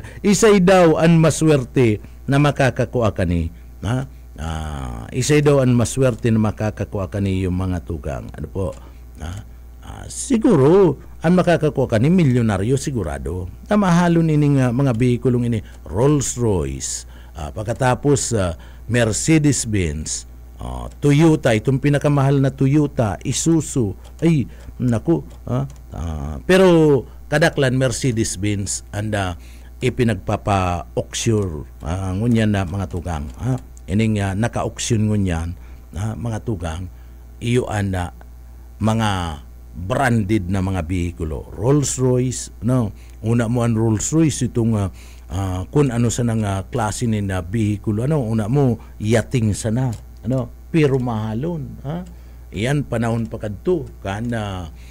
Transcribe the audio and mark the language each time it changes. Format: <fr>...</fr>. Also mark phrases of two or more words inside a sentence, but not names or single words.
<bik>Isay daw ang maswerte na makakakuha kani. Isay daw ang maswerte na makakakuha kani yung mga tugang. Ano po? Siguro, ang makakakuha kani milyonaryo sigurado. Na mahalon ining mga behikulong ini. Rolls-Royce. Pagkatapos, Mercedes-Benz. Toyota, itong pinakamahal na Toyota, Isuzu, ay, naku, pero kadaklan Mercedes-Benz anda ipinagpapa-auction ngunyan na mga tugang, ining naka-auction ngunyan mga tugang, iyo anda mga branded na mga behikulo, Rolls-Royce, una mo ang Rolls-Royce itong kung ano sa nang klase ni na behikulo, una mo yating sana, pero mahalon, iyan panahon pa kadto kana</bik>